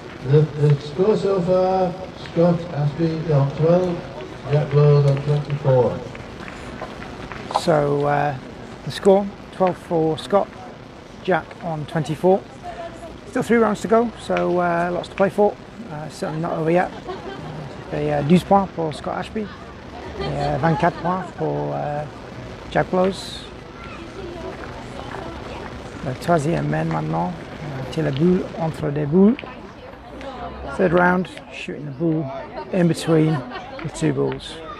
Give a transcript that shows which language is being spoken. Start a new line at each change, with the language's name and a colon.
English: The score so far, Scott Ashby on 12, Jack Lord on 24. So the score, 12 for Scott, Jack on 24. Still 3 rounds to go, so lots to play for. Certainly not over yet.
French: 12 points pour Scott Ashby. Et 24 points pour Jack Blows. Le troisième main maintenant. Tire la boule entre des boules.
English: Third round, shooting the ball in between the two balls.